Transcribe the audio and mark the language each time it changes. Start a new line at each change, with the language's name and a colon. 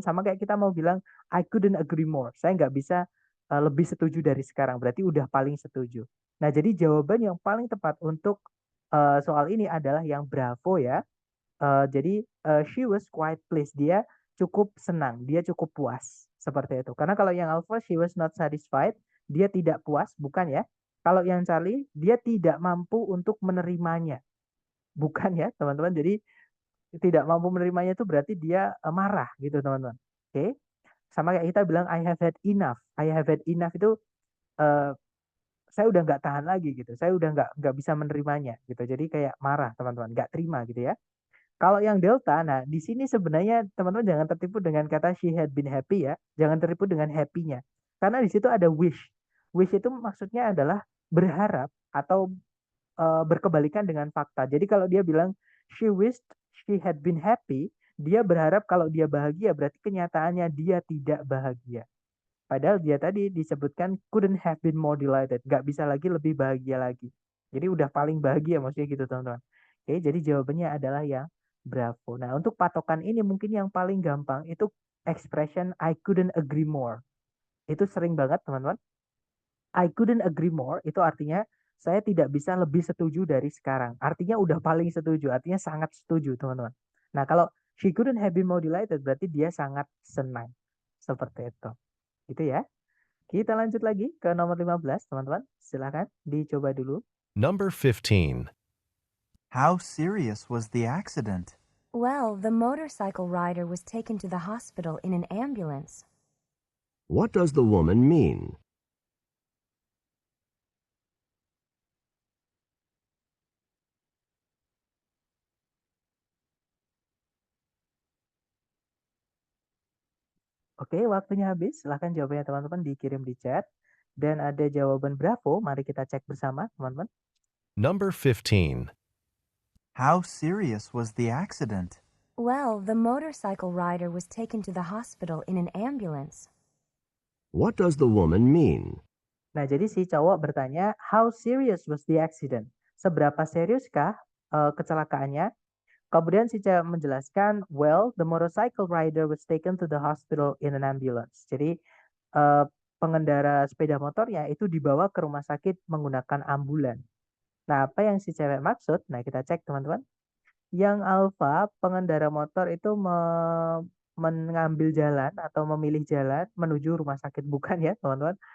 Indonesian: Sama kayak kita mau bilang,
English: I couldn't agree more.
Indonesian: Saya nggak bisa lebih setuju dari sekarang. Berarti udah paling setuju. Nah, jadi jawaban yang paling tepat untuk soal ini adalah yang bravo ya. Jadi
English: she was quite pleased.
Indonesian: Dia cukup senang, dia cukup puas seperti itu. Karena kalau yang alpha
English: she was not satisfied,
Indonesian: dia tidak puas, bukan ya. Kalau yang Charlie, dia tidak mampu untuk menerimanya. Bukan ya, teman-teman. Jadi tidak mampu menerimanya itu berarti dia marah gitu, teman-teman. Oke. Sama kayak kita bilang
English: I have had enough. I have had enough
Indonesian: itu saya udah nggak tahan lagi gitu. Saya udah nggak bisa menerimanya gitu. Jadi kayak marah, teman-teman, nggak terima gitu ya. Kalau yang delta, nah di sini sebenarnya teman-teman jangan tertipu dengan kata
English: she had been happy
Indonesian: ya. Jangan tertipu dengan happy-nya. Karena di situ ada wish. Wish itu maksudnya adalah berharap atau berkebalikan dengan fakta. Jadi kalau dia bilang
English: she wished she had been happy,
Indonesian: dia berharap kalau dia bahagia, berarti kenyataannya dia tidak bahagia. Padahal dia tadi disebutkan
English: couldn't have been more delighted.
Indonesian: Nggak bisa lagi lebih bahagia lagi. Jadi udah paling bahagia maksudnya gitu, teman-teman. Oke, jadi jawabannya adalah yang bravo. Nah, untuk patokan ini mungkin yang paling gampang itu expression
English: I couldn't agree more.
Indonesian: Itu sering banget, teman-teman.
English: I couldn't agree more
Indonesian: itu artinya saya tidak bisa lebih setuju dari sekarang. Artinya udah paling setuju, artinya sangat setuju, teman-teman. Nah, kalau
English: she couldn't have been more delighted
Indonesian: berarti dia sangat senang. Seperti itu. Gitu ya. Kita lanjut lagi ke nomor 15, teman-teman. Silakan dicoba dulu.
English: Number 15. How serious was the accident? Well, the motorcycle rider was taken to the hospital in an ambulance. What does the woman mean?
Indonesian: Oke, waktunya habis. Silahkan jawabannya teman-teman dikirim di chat. Dan ada jawaban bravo. Mari kita cek bersama, teman-teman.
English: Number 15. How serious was the accident? Well, the motorcycle rider was taken to the hospital in an ambulance. What does the woman mean?
Indonesian: Nah, jadi si cowok bertanya,
English: how serious was the accident?
Indonesian: Seberapa seriuskah kecelakaannya? Kemudian si cewek menjelaskan,
English: well, the motorcycle rider was taken to the hospital in an ambulance.
Indonesian: Jadi pengendara sepeda motornya itu dibawa ke rumah sakit menggunakan ambulan. Nah, apa yang si cewek maksud? Nah, kita cek teman-teman. Yang alfa, pengendara motor itu mengambil jalan atau memilih jalan menuju rumah sakit. Bukan ya, teman-teman.